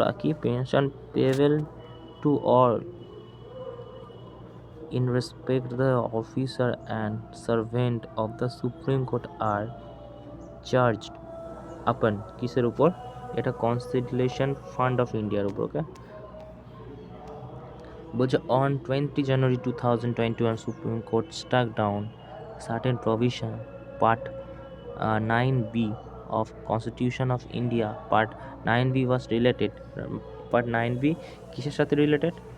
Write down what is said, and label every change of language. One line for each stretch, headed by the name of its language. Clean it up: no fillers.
English: কি pension payable to or in respect the officer and servant of the Supreme Court are charged upon
Bangla: কিসের উপর? এটা constitution fund of ইন্ডিয়ার উপর।
English: Okay, বলছে on 20 January 2021 Supreme Court struck down certain provision part 9B of Constitution of India. Part 9B was related, part 9B
Bangla: কিসের সাথে related?